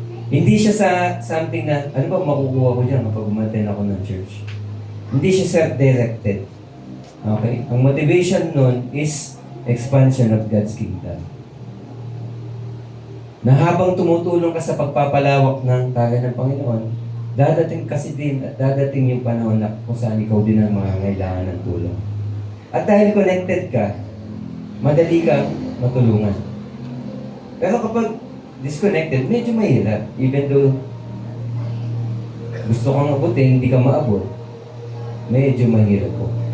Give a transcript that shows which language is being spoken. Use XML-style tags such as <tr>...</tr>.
<tl>Hindi siya sa something na, ano ba makukuha ko dyan kapag umattend ako ng church? Hindi siya self-directed. Okay? Ang motivation nun</tl> <en>is expansion of God's kingdom.</en> <tl>Na habang tumutulong ka sa pagpapalawak ng kagaya ng Panginoon, dadating kasi din at dadating yung panahon na kung saan ikaw din ang mangangailangan ng tulong. At dahil connected ka, madali kang matulungan. Pero kapag disconnected, medyo mahirap. Even though gusto kang abutin, hindi ka maabot, medyo mahirap po.</tl>